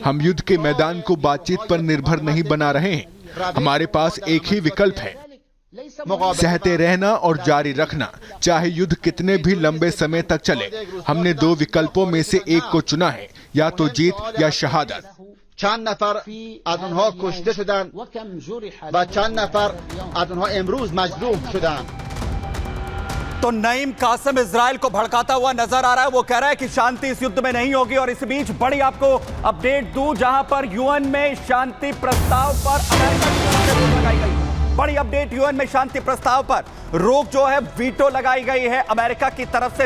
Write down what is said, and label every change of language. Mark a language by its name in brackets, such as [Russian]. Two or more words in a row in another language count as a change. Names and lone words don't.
[Hindi] हम युद्ध के मैदान को बातचीत पर निर्भर नहीं बना रहे हैं। हमारे पास एक ही विकल्प है, सहते रहना और जारी रखना, चाहे युद्ध कितने भी लंबे समय तक चले। हमने दो विकल्पों में से एक को चुना है, या तो जीत या शहादत। [Persian] چند نفر از اونها کشته شدند و چند نفر از اونها امروز مجروح شدند. [Hindi] तो नईम कासिम इजराइल को भड़काता हुआ नजर आ रहा है। वो कह रहा है कि शांति इस युद्ध में नहीं होगी। और इस बीच बड़ी आपको अपडेट दूं, जहां पर यूएन में शांति प्रस्ताव पर अमेरिका की तरफ से रोक लगाई गई। बड़ी अपडेट, यूएन में शांति प्रस्ताव पर रोक जो है, वीटो लगाई गई है अमेरिका की तरफ से।